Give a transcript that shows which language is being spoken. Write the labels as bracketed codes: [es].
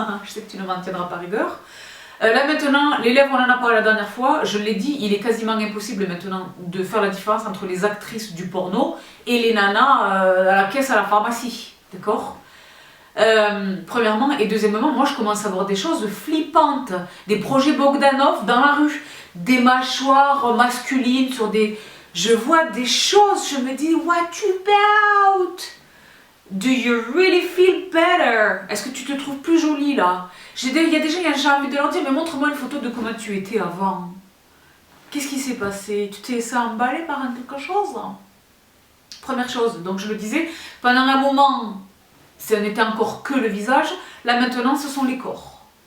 [fr] Je sais que tu ne m'en tiendras pas rigueur. Là maintenant, les lèvres, on en a parlé la dernière fois, je l'ai dit, il est quasiment impossible maintenant de faire la différence entre les actrices du porno et les nanas à la caisse à la pharmacie, d'accord? Premièrement, et deuxièmement, moi je commence à voir des choses flippantes, des projets Bogdanov dans la rue, des mâchoires masculines sur des... Je vois des choses, je me dis, what about? [en] Do you really feel better? [fr] Est-ce que tu te trouves plus jolie là? Il y a des gens, j'ai envie de leur dire, mais montre-moi une photo de comment tu étais avant. Qu'est-ce qui s'est passé? Tu t'es laissé emballer par quelque chose? Première chose, donc je le disais, pendant un moment, ce n'était encore que le visage, là maintenant ce sont les corps.